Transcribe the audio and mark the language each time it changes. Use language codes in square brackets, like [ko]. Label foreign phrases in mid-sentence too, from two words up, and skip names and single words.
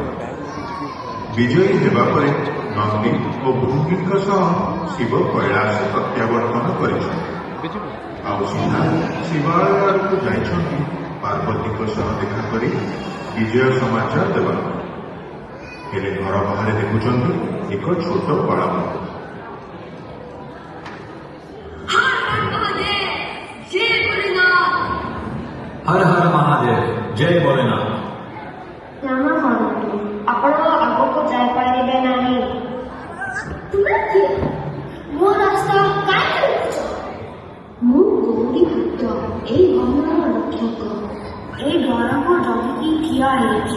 [or] ବିଜୟୀ ହେବା ପରେ ନନ୍ଦୀ ଓ ଭୃଙ୍ଗୀଙ୍କ ସହ ଶିବ କୈଳାସ ପ୍ରତ୍ୟାବର୍ତ୍ତନ କରିଛନ୍ତି। ଆଉ ସିଧା ଶିବାଳୟ ଆଡ଼କୁ ଯାଇଛନ୍ତି ପାର୍ବତୀଙ୍କ ସହ ଦେଖା କରି ବିଜୟ ସମାଚାର ଦେବାକୁ। ହେଲେ ଘର ବାହାରେ ଦେଖୁଛନ୍ତି ଏକ ଛୋଟ ବାଳକ। [hi] हर हर महादेव, जय भोलेनाथ। [or] କ୍ଷମା କରନ୍ତୁ, ଆପଣ ଆଗକୁ ଯାଇପାରିବେ ନାହିଁ। ତୁମେ କିଏ? ମୋ ରାସ୍ତା କାହିଁକି ରୋକୁଛ? ମୁଁ ଗୌରୀ ଭକ୍ତ, ଏଇ ଗମନର ରକ୍ଷକ। ଏଇ ଦ୍ୱାରକୁ ଜଗିକି ଠିଆ ହେଇଛି।